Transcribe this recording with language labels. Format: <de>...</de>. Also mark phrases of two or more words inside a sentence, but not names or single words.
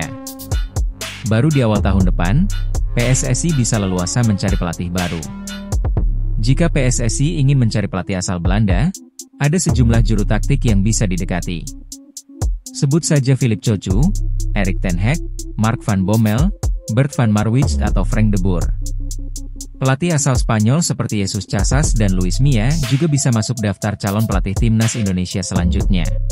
<id>Baru di awal tahun depan, PSSI bisa leluasa mencari pelatih baru. Jika PSSI ingin mencari pelatih asal Belanda, ada sejumlah juru taktik yang bisa didekati. Sebut saja Philip Cocu, Erik ten Hag, Mark van Bommel, Bert van Marwijk atau Frank de Boer. Pelatih asal Spanyol seperti Jesus Casas dan Luis Milla juga bisa masuk daftar calon pelatih Timnas Indonesia selanjutnya.</id>